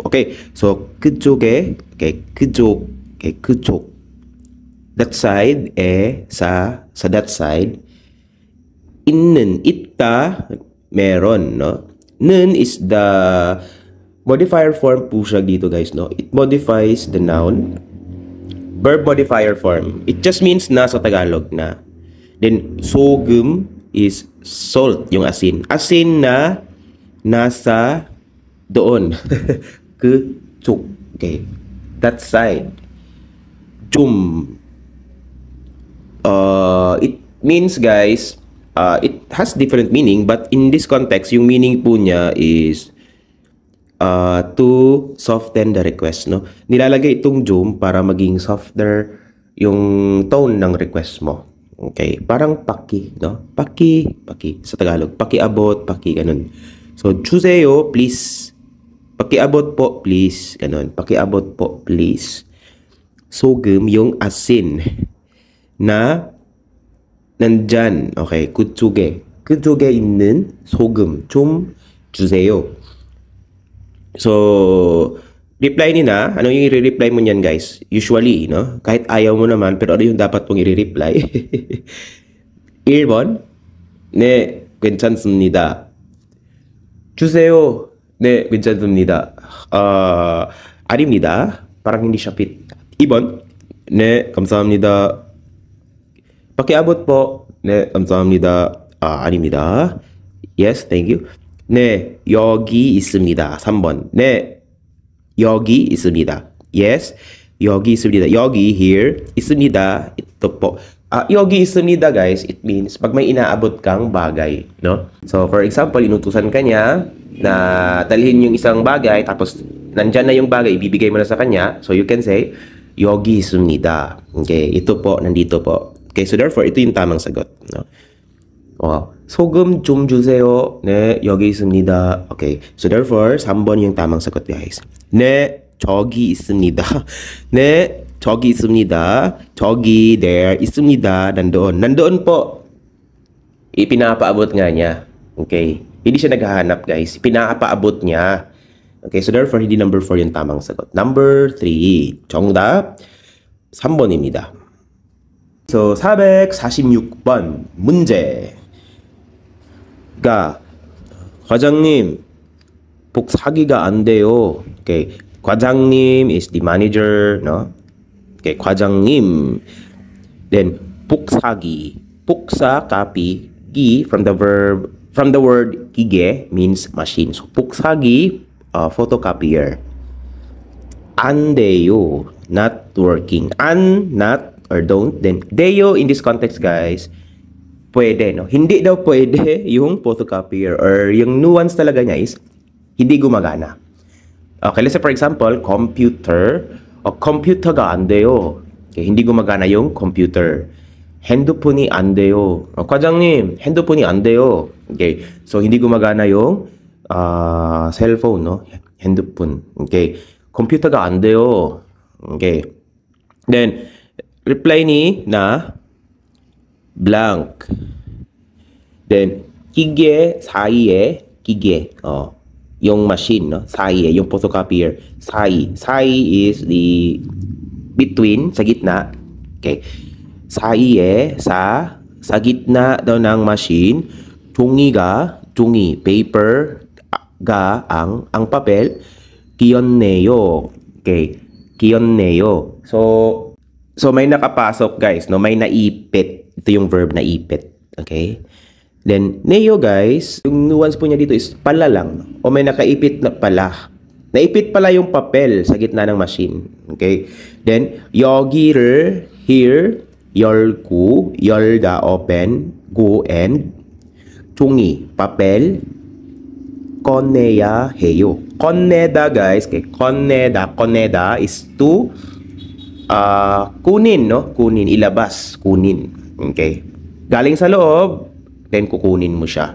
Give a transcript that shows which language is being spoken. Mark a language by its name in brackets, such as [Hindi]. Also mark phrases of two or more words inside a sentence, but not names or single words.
[English] Okay. So, [Korean] 그쪽에, okay, 그쪽. [English] That side, sa that side. [Korean] 있는, 있다, [Filipino] meron, no? [English] 는 is the modifier form [Filipino] po siya dito, [English] guys, [Filipino] no? [English] It modifies the noun. Verb modifier form. It just means [Filipino] na sa Tagalog na. [English] Then, 소금 is salt, [Filipino] yung asin. Asin na nasa doon. [Korean] 그쪽. [English] Okay. That side. [Korean] 좀. [English] It means, guys, it has different meaning, but in this context, [Filipino] yung meaning po niya [English] is to soften the request, no? [Filipino] Nilalagay itong zoom para maging softer yung tone ng request mo. Okay? Parang paki, no? Paki sa Tagalog. Pakiabot, paki, ganun. So, 주세요, please. Pakiabot po, please. Ganun. Pakiabot po, please. 소금, yung asin na nandyan. [Korean] Okay, 그쪽에 있는 소금 좀 주세요. [Filipino] So, reply nila, ano yung i-reply mo niyan, guys? Usually, no? Kahit ayaw mo naman, pero ano yung dapat mong i-reply? [Korean] 1번, 네, 괜찮습니다. 주세요. 네, 괜찮습니다. 아닙니다. [Filipino] Parang hindi siya fit. [Korean] 2번, 네, 감사합니다. [Filipino] pakiabot po. [Korean] 네, 감사합니다. 아닙니다. [English] Yes, thank you. [Korean] 네, 여기 있습니다. 3번. 네, 여기 있습니다. Yes, 여기 있습니다. 여기, here, 있습니다. [Filipino] Ito po. [Korean] 여기 있습니다, [English] guys, it means [Filipino] pag may inaabot kang bagay, no? [English] So, for example, [Filipino] inutusan ka niya na dalhin yung isang bagay, tapos nandyan na yung bagay, ibibigay mo na sa kanya. [English] So, you can say, [Korean] 여기 있습니다. [Filipino] Okay, ito po, nandito po. Okay, so therefore, ito yung tamang sagot, no? [Korean] 소금 좀 주세요. 네, 여기 있습니다. [English] Okay. So therefore, [Filipino] 3번 yung tamang sagot, guys. [Korean] 네, 저기 있습니다. 네, 저기 있습니다. 저기, there, 있습니다. [Filipino] nandoon. Nandoon po. Ipinapaabot nga niya. Okay. Hindi siya naghahanap, guys. Pinapaabot niya. [English] Okay, so therefore, [Filipino] hindi number 4 yung tamang sagot. [English] Number 3. [Korean] 정답 3번입니다. So, 446번 문제. 과장님, 복사기가 안 돼요. [English] Okay, 과장님 is the manager, no? [Korean] Okay, 과장님. Then 복사기, 복사, [English] copy, 기 from the word 기계 means machine. [Korean] So 복사기, photocopier. 안 돼요, [English] not working. Not or don't. Then 돼요 in this context, [Filipino] guys, pwede, no? Hindi daw pwede yung photocopier, [English] or yung nuance [Filipino] talaga niya is hindi gumagana. [English] Okay, let's say for example, computer, [Korean] computer가 안 돼요. [Filipino] Okay, hindi gumagana yung computer. [Korean] 핸드폰이 안 돼요. 과장님, 핸드폰이 안 돼요. [Filipino] Okay, so hindi gumagana yung cellphone, no? [Korean] 핸드폰. Okay, computer가 안 돼요. [Filipino] Okay, then reply ni na blank. [Korean] Then 기계 사이에, 기계, [Filipino] yung machine, no? [English] 사이에, yung photocopier, 사이 is the between, [Filipino] sa gitna. Okay, 사이에, sa gitna daw ng machine, 종이, paper, ang papel, [Korean] 끼었네요. Okay, 끼었네요. [Filipino] So may nakapasok, guys, no? May naipit. Ito yung verb na ipit. Okay? Then, neo, guys, yung nuance po niya dito is pala lang. O may nakaipit na pala. Naipit pala yung papel sa gitna ng machine. [English] Okay? Then, [Korean] 여기를, here, 열고, 열다, [English] open, go, and, [Korean] 종이, papel, 꺼내야 해요. [English] 꺼내다, guys. Okay? 꺼내다 is to kunin, no? [Filipino] Kunin, ilabas, kunin. Okay? Galing sa loob, then kukunin mo siya.